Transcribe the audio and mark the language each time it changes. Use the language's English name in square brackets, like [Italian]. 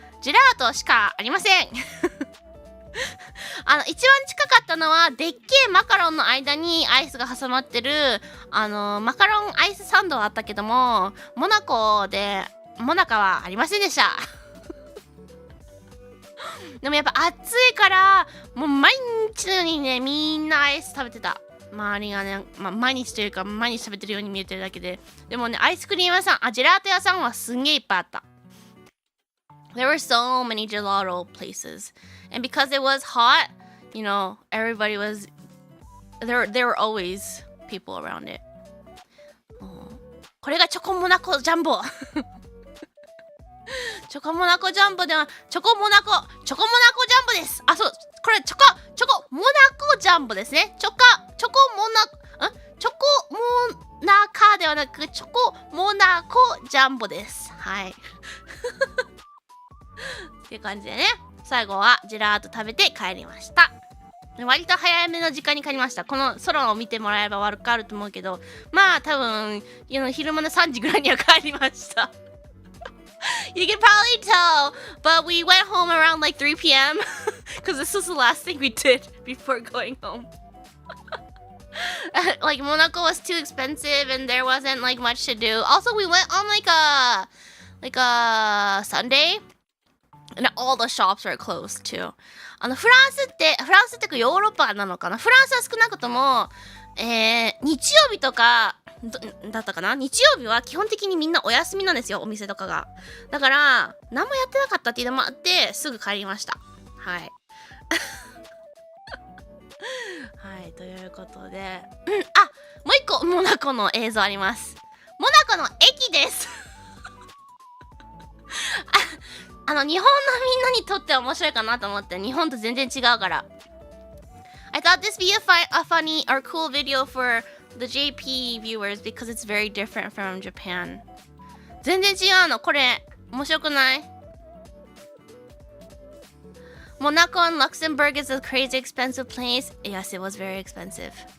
[Japanese] ジェラートしかありません。一番近かったのはでっけえマカロンの間にアイスが挟まってるマカロンアイスサンドはあったけども、モナカはありませんでした。でもやっぱ暑いからもう毎日のようにね、みんなアイス食べてた。周りがね、毎日というか毎日食べてるように見えてるだけで、でもね、アイスクリーム屋さん、ジェラート屋さんはすんげえいっぱいあった。 [English] There were so many gelato places. And because it was hot, everybody was... There were always people around it. [Japanese] これがチョコモナコジャンボ。チョコモナコジャンボでは、チョコモナコジャンボです。あ、そう、これチョコモナコジャンボですね。チョコモナカではなく、チョコモナコジャンボです。はい。っていう感じでね、最後はジェラート食べて帰りました。割と早めの時間に帰りました。この空を見てもらえばわかると思うけど、まあ多分昼間の3時ぐらいには帰りました。 [English] You can probably tell, but we went home around like 3 p.m. because this was the last thing we did before going home. Like Monaco was too expensive and there wasn't like much to do. Also, we went on like a Sunday.And all the shops are closed too. [Japanese] フランスってかヨーロッパなのかな。フランスは少なくとも、日曜日とかだったかな。日曜日は基本的にみんなお休みなんですよ、お店とかが。だから何もやってなかったっていうのもあってすぐ帰りました。はい。はい、ということで、もう一個モナコの映像あります。モナコの駅です。日本のみんなにとって面白いかなと思って、日本と全然違うから。 [English] I thought this be a funny or cool video for the JP viewers because it's very different from Japan. [Japanese] 全然違うの。これ、面白くない？ [English] Monaco and Luxembourg is a crazy expensive place. Yes, it was very expensive.